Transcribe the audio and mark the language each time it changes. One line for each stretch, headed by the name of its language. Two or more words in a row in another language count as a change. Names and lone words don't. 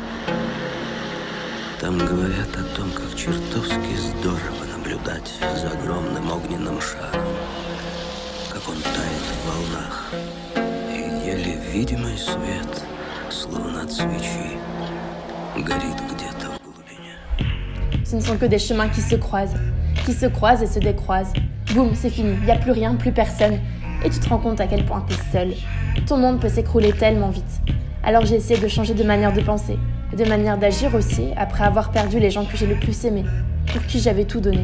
Russian: Там говорят о том, как чертовски здорово наблюдать за огромным огненным шаром, как он тает в волнах, и еле видимый свет, словно от свечи, горит где-то в глубине.
French: Ce ne sont que des chemins qui se croisent et se décroisent. Boum, c'est fini, il n'y a plus rien, plus personne. Et tu te rends compte à quel point tu es seul. Ton monde peut s'écrouler tellement vite. Alors j'ai essayé de changer de manière de penser, et de manière d'agir aussi, après avoir perdu les gens que j'ai le plus aimés, pour qui j'avais tout donné.